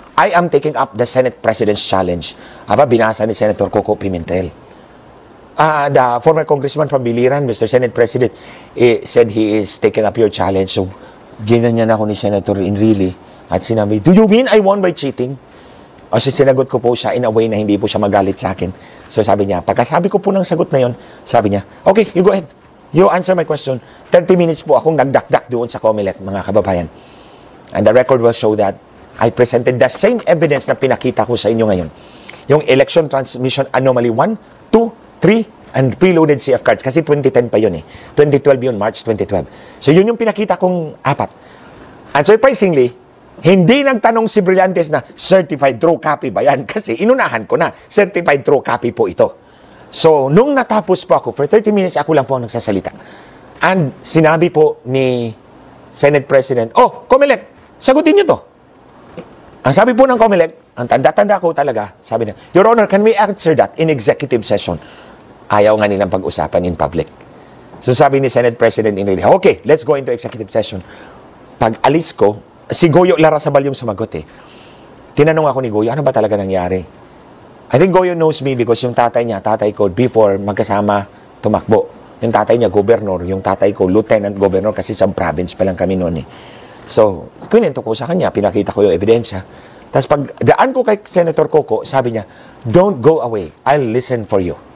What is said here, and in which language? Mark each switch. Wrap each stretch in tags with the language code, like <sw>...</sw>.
<en>I am taking up the Senate President's Challenge.</en> <tl>Aba, binasa ni Senator Coco Pimentel.</tl> <en>The former congressman from Biliran, Mr. Senate President, said he is taking up your challenge.</en> <tl>So, ginanyan ako ni Senator Enrile at sinabi,</tl> <en>do you mean I won by cheating?</en> <tl>O sinagot ko po siya in a way na hindi po siya magalit sa akin. So sabi niya, pagkasabi ko po ng sagot na yon, sabi niya,</tl> <en>okay, you go ahead. You answer my question.</en> <tl>30 minutes po akong nagdakdak doon sa COMELEC, mga kababayan.</tl> <en>And the record will show that I presented the same evidence</en> <tl>na pinakita ko sa inyo ngayon.</tl> <en>Yung election transmission anomaly 1, 2, 3, and preloaded CF cards.</en> <tl>Kasi 2010 pa yun eh. 2012 yun, March 2012. So yun yung pinakita kong 4. And surprisingly, hindi nagtanong si Brillantes na certified true copy ba yan? Kasi inunahan ko na, certified true copy po ito. So, nung natapos po ako, for 30 minutes, ako lang po ang nagsasalita. And sinabi po ni Senate President, oh, COMELEC, sagutin nyo to. Ang sabi po ng COMELEC, ang tanda-tanda ko talaga, sabi niya,</tl> <en>Your Honor, can we answer that in executive session?</en> <tl>Ayaw nga nilang pag-usapan in public.</tl> <en>So sabi ni Senate President Enrile, okay, let's go into executive session.</en> <tl>Pag alis ko, si Goyo Larrazabal yung sumagot eh. Tinanong ako ni Goyo, ano ba talaga nangyari?</tl> <en>I think Goyo knows me because</en> <tl>yung tatay niya, tatay ko, before magkasama tumakbo. Yung tatay niya, governor. Yung tatay ko, lieutenant governor kasi sa province pa lang kami noon eh. So, kwento ko sa kanya, pinakita ko yung ebidensya. Tapos pag daan ko kay Senator Coco, sabi niya,</tl> <en>don't go away. I'll listen for you.</en>